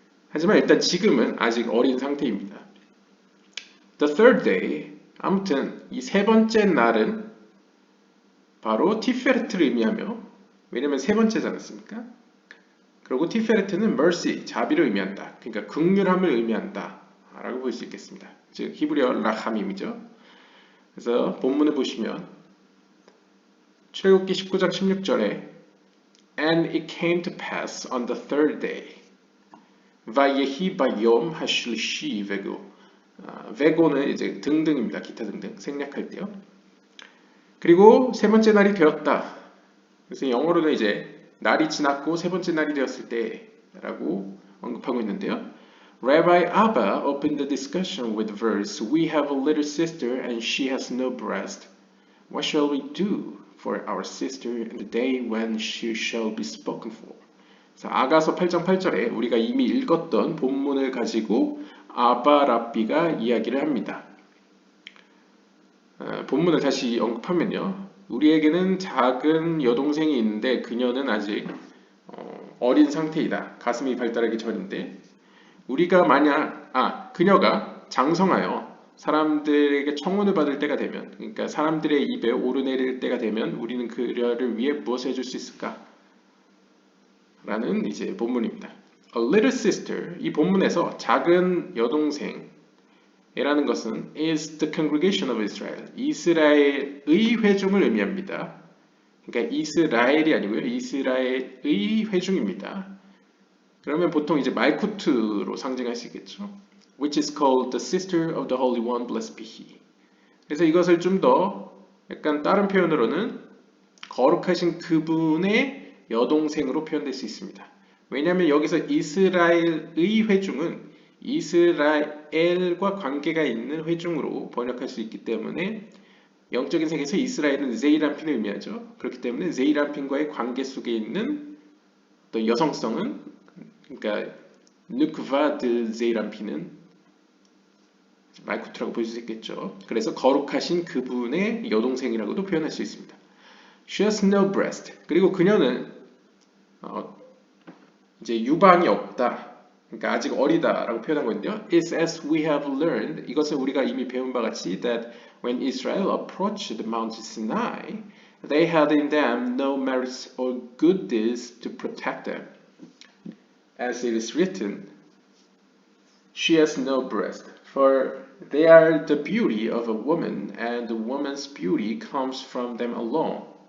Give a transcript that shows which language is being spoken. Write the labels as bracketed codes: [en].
[ko] 하지만 일단 지금은 아직 어린 상태입니다. [en] The third day, [ko] 아무튼 이 세 번째 날은 바로 티페레트를 의미하며, 왜냐면 세 번째지 않습니까? 그리고 티페레트는 mercy, 자비를 의미한다. 그러니까 긍휼함을 의미한다 라고 볼 수 있겠습니다. 즉 히브리어 라함임이죠. 그래서 본문을 보시면 출애굽기 19장 16절에 [en] And it came to pass on the third day [he] vayehi bayom hashlishi vego. [ko] vego는 이제 등등입니다. 기타 등등 생략할 때요. 그리고 세 번째 날이 되었다. 그래서 영어로는 이제 날이 지났고 세 번째 날이 되었을 때라고 언급하고 있는데요. [en] Rabbi Abba opened the discussion with the verse, We have a little sister and she has no breast. What shall we do for our sister in the day when she shall be spoken for? [ko] 아가서 8장 8절에 우리가 이미 읽었던 본문을 가지고 아바 랍비가 이야기를 합니다. 본문을 다시 언급하면요. 우리에게는 작은 여동생이 있는데 그녀는 아직 어린 상태이다. 가슴이 발달하기 전인데 우리가 만약 그녀가 장성하여 사람들에게 청혼을 받을 때가 되면, 그러니까 사람들의 입에 오르내릴 때가 되면 우리는 그녀를 위해 무엇을 해줄 수 있을까? 라는 이제 본문입니다. [en] A little sister, [ko] 이 본문에서 작은 여동생에 라는 것은 [en] is the congregation of Israel. [ko] 이스라엘의 회중을 의미합니다. 그러니까 이스라엘이 아니고요. 이스라엘의 회중입니다. 그러면 보통 이제 말쿠트로 상징할 수 있겠죠. [en] Which is called the sister of the Holy One, blessed be he. [ko] 그래서 이것을 좀 더 약간 다른 표현으로는 거룩하신 그분의 여동생으로 표현될 수 있습니다. 왜냐하면 여기서 이스라엘의 회중은 이스라엘과 관계가 있는 회중으로 번역할 수 있기 때문에 영적인 세계에서 이스라엘은 제이란핀을 의미하죠. 그렇기 때문에 제이란핀과의 관계 속에 있는 어떤 여성성은 그러니까 누크바 드 제이란핀은 말쿠트라고 볼 수 있겠죠. 그래서 거룩하신 그분의 여동생이라고도 표현할 수 있습니다. [en] She has no breast. [ko] 그리고 그녀는 이제 유방이 없다. 그러니까 아직 어리다라고 표현한 건데요. [en] It's as we have learned. [ko] 이것은 우리가 이미 배운 바 같이 [en] that when Israel approached the Mount Sinai, they had in them no merits or good deeds to protect them. As it is written, she has no breast, for they are the beauty of a woman, and the woman's beauty comes from them alone.